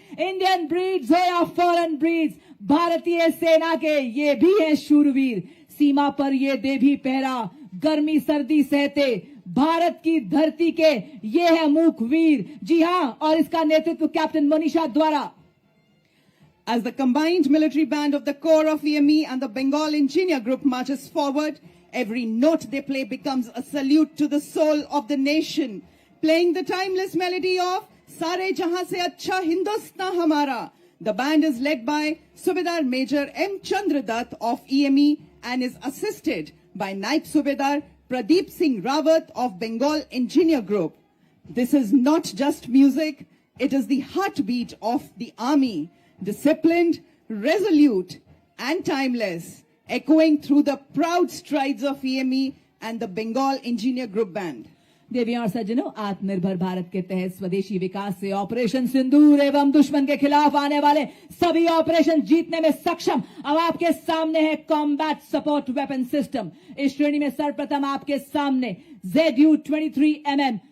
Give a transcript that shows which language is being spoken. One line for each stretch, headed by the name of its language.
Hindi: Indian breeds हो या foreign breeds, भारतीय सेना के ये भी हैं शूरवीर। सीमा पर ये दे भी पहरा, गर्मी सर्दी सहते भारत की धरती के ये है मूक वीर। जी हां, और इसका नेतृत्व कैप्टन मनीषा द्वारा।
English: As the combined military band of the Corps of EME and the Bengal Engineer Group marches forward, every note they play becomes a salute to the soul of the nation, playing the timeless melody of Sare Jahan Se Acha Hindustan Hamara. The band is led by Subedar Major M. Chandradutt of EME and is assisted by Naib Subedar Pradeep Singh Rawat of Bengal Engineer Group. This is not just music, it is the heartbeat of the army. Disciplined, resolute and timeless, echoing through the proud strides of EME and the Bengal Engineer Group Band.
Hindi: देवियों और सज्जनों, आत्मनिर्भर भारत के तहत स्वदेशी विकास से operation सिंदूर एवं दुश्मन के खिलाफ आने वाले सभी ऑपरेशन जीतने में सक्षम। अब आपके सामने है कॉम्बैट सपोर्ट वेपन सिस्टम। इस श्रेणी में सर्वप्रथम आपके सामने ZU-23mm